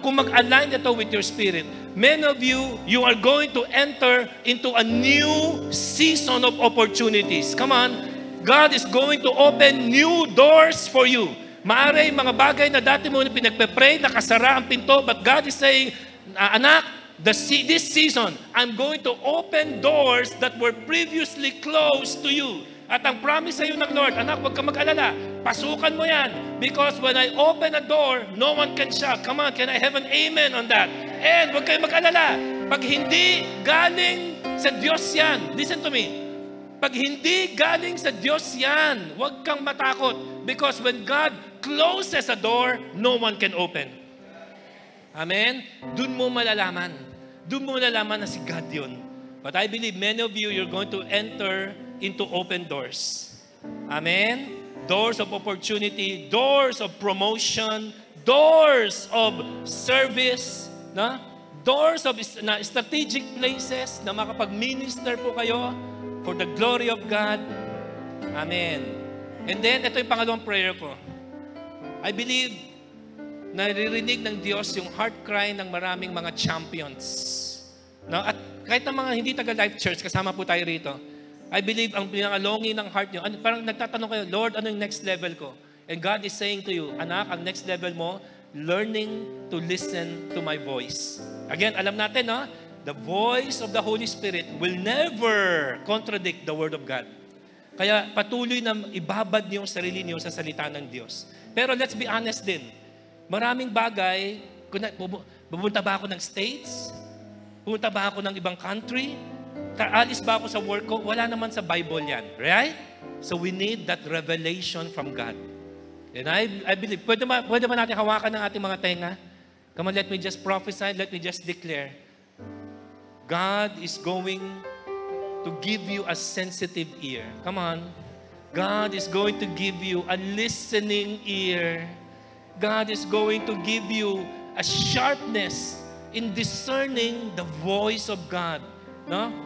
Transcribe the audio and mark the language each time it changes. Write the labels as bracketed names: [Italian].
[Filipino] Kung mag-align ito [English] with your spirit, many of you, you are going to enter into a new season of opportunities. Come on. God is going to open new doors for you. [Filipino] Maaari mga bagay na dati mo pinagpe-pray, nakasara ang pinto, [English] but God is saying, anak, this season, I'm going to open doors that were previously closed to you. [Filipino] At ang promise sa iyo ng Lord, anak, huwag ka mag-alala. Pasukan mo yan. [English] Because when I open a door, no one can shut. Come on, can I have an amen on that? [Filipino] And huwag kayo mag-alala. Pag hindi galing sa Diyos yan, [English] listen to me. [Filipino] Pag hindi galing sa Diyos yan, huwag kang matakot. [English] Because when God closes a door, no one can open. Amen? [Filipino] Doon mo malalaman. Doon mo malalaman na si God yun. [English] But I believe many of you, you're going to enter into open doors. Amen? Doors of opportunity, doors of promotion, doors of service, no? Doors of strategic places [Filipino] na makapag-minister po kayo [English] for the glory of God. Amen. [Filipino] And then, ito yung pangalawang prayer ko. I believe naririnig ng Diyos yung heart cry ng maraming mga champions. No? At kahit ng mga hindi taga-Life Church, kasama po tayo rito, I believe ang pinangalongin ng heart nyo, parang nagtatanong kayo, Lord, ano yung next level ko? [English] And God is saying to you, anak, [Filipino] ang next level mo, [English] learning to listen to my voice. Again, alam natin, no? The voice of the Holy Spirit will never contradict the Word of God. [Filipino] Kaya patuloy na ibabad niyo ang sarili niyo sa salita ng Diyos. Pero let's be honest din, maraming bagay, pupunta ba ako ng States? Pupunta ba ako ng ibang country? Kaalis ba ako sa work ko? Wala naman sa Bible yan. Right? [English] So we need that revelation from God. And I believe, [Filipino] pwede ba natin hawakan ng ating mga tenga? [English] Come on, let me just prophesy, let me just declare. God is going to give you a sensitive ear. Come on. God is going to give you a listening ear. God is going to give you a sharpness in discerning the voice of God. No?